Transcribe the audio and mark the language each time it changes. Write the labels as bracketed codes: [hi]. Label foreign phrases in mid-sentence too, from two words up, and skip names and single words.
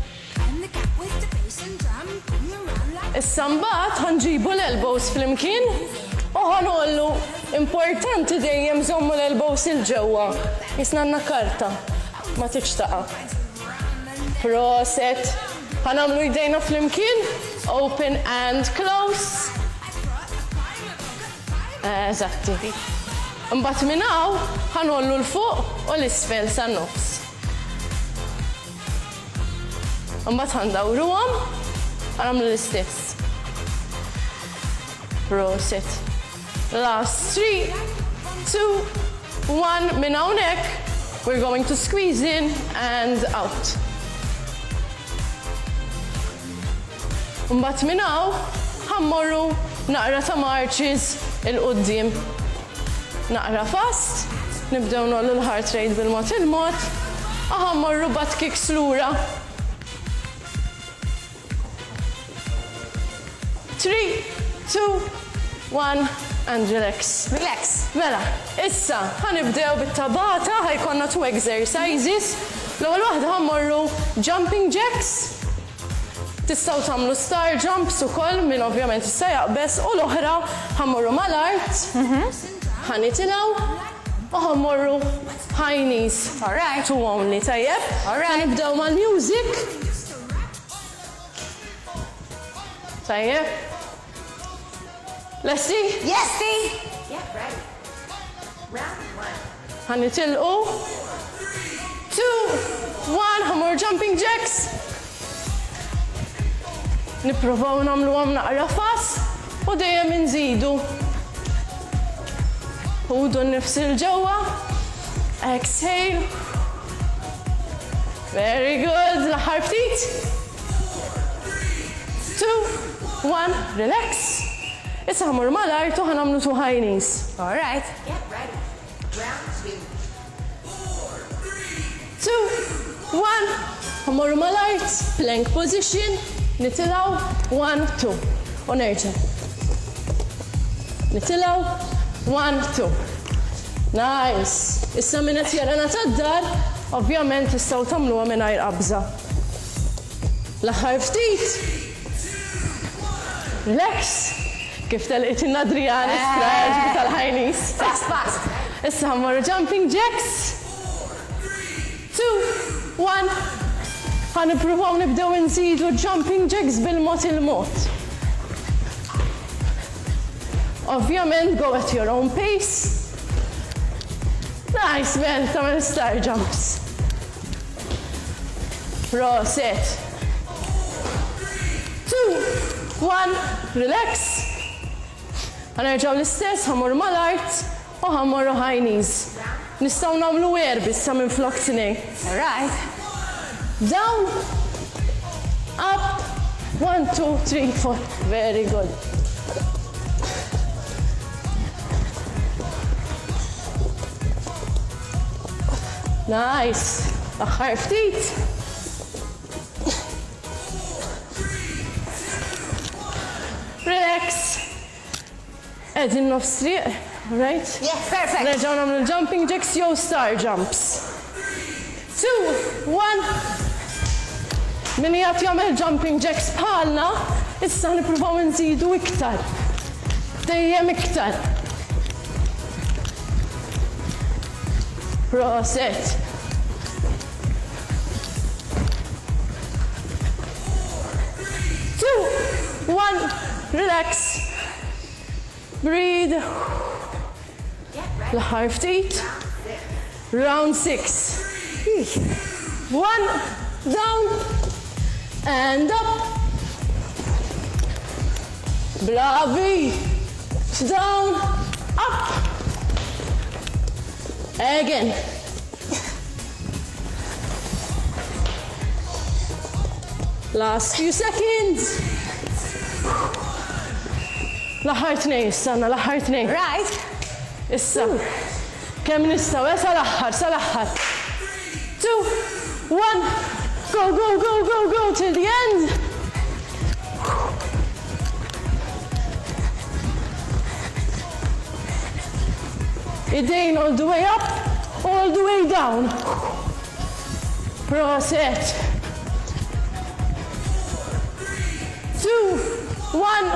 [mt] Issa mbagħad ħanġibu l-elbows flimkien u ħanollu importanti dejjem żommu l-elbows il-ġewwa. Jisna għandna karta ma tiċtaqa'. Proset. Ħanamlu jdejna flimkien. [en] Open and close. [mt] Eżatti. Mbagħad minn hawn ħanollu l-fuq u l-isfel san-nofs. Mbagħad ħandawruhom ħanamlu l-istess. [en] Proset. Last 3, 2, 1. [mt] Minn hawnhekk [en] we're going to squeeze in and out. [mt] Mbagħad minn hawn ħammorru naqra ta' marches il-qudiem. Naqra fast, nibdew nollu l- [en] heart rate [mt] bil-mod il-mod, ħammorru [en] butt kicks [mt] lura. [en] 3, 2, 1 and relax. Relax. [mt] Mela, issa ħanibdew bit-tabata, ħajkonna 2 exercises. L-ewwel waħda ħammorru [en] jumping jacks. [mt] Tistgħu tagħmlu [en] star jumps [mt] ukoll min ovvjament issa jaqbes u l-oħra ħammorru mal-art. Ħanitilgħu u ħammorru [en] high knees. All right. 2 only, tajjeb. All right. [mt] Ħanibdew mal-music. Tajjeb. [en] Let's see. Yes, see. Get ready. Round 1. [mt] Ħanitilqu. 2, 1, ħammorru [en] jumping jacks. [mt] Nippruvaw nagħmluhom naqra fast u dejjem inżidu. Ħudu nnifs il-ġewwa. [en] Exhale. Very good. [mt] L-aħħar ftit. [en] 2, 1, relax. [mt] Issa ħammur mal-art u ħanamlu 2 [en] high knees. All right. Get ready. Round 2. 2, 1. [mt] Ħammur mal-art. [en] Plank position. [mt] Nitilgħu. 1, 2. U nerġa'. Nitilgħu. [en] 1, 2. Nice. [mt] Issa min qed jarana tad-dar, ovvjament tistgħu tagħmluha mingħajr qabża. L-aħħar ftit. Relax. Kif telqitilna Adriana strategy tal- [en] high knees. Fast, fast. [mt] Issa ħammorru [en] jumping jacks. [mt] 2, 1. Ħanippruvaw nibdew inżidu [en] jumping jacks [mt] bil-mod il-mod. [en] Ovvjament go at your own pace. Nice man, [mt] tagħmel [en] star jumps. [mt] Proset. 2, 1, relax. Ħanerġgħu l-istess, ħammur mal-art u ħammorru [en] high knees. [mt] Nistgħu nagħmlu issa minn flok tnejn. [en] All right. Down, up, 1, 2, 3, 4. Very good. Nice. [mt] Aħħar ftit. Relax. Qegħdin nofs triq, [en] right? Yes, perfect. [mt] Nerġgħu nagħmlu [en] jumping jacks [mt] jew [en] star jumps. [mt] 2, 1. Min jgħat jagħmel [en] jumping jacks [mt] bħalna, issa nippruvaw nżidu iktar. Dejjem iktar. Proset. [en] Two, 1, relax. Breathe. [mt] L-aħħar ftit. [en] Round 6. 1, down. And up. Bravi. Down. Up. Again. Last few seconds. [mt] L-aħħar tnejn, istanna, l-aħħar tnejn. [en] Right. [mt] Issa. Kemm nistgħu sal-aħħar. 2, 1. [en] Go, go, go, go, go till the end. Idejn all the way up, all the way down. [mt] Proset. 2, 1.